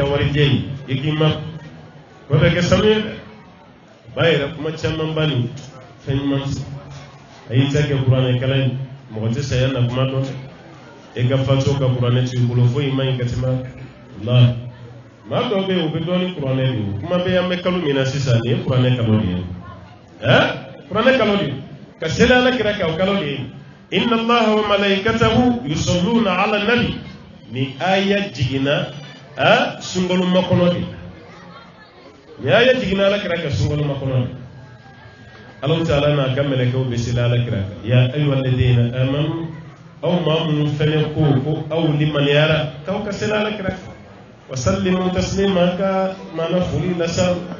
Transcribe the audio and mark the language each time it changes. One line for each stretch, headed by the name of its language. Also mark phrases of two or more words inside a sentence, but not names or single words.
Bambara: warijɛ ye i k'i ma ko bɛ kɛ sanu ye dɛ ba yɛrɛ kuma caman ba nin fɛn ɲuman a y'i ta kɛ kuranɛ kalan ye mɔgɔ tɛ saya na kuma dɔn e ka faso ka kuranɛ t'i bolo foyi ma ɲi ka tɛmɛ la maa dɔw bɛ yen u bɛ dɔn ni kuranɛ de ye kuma bɛ yan bɛ kalo min na sisan nin ye kuranɛ kalo de ye kuranɛ kalo de ye ka seli ala kira kan o kalo de ye
Arabic: إن الله وملائكته يصلون على النبي
Bambara: ni aya jiginna sunkalo makɔnɔ de ni aya jiginna ala kira kan sunkalo makɔnɔ de
Arabic: الله تعالى
Bambara: n'a ka mɛlɛkɛw bɛ seli ala kira kan
Arabic: يا أيها الذين آمنوا
Bambara: aw maa minnu fɛnɛ ko aw limaniyara k'aw ka seli ala kira kan
Arabic: وسلموا تسليما
Bambara: ka maana foli lasa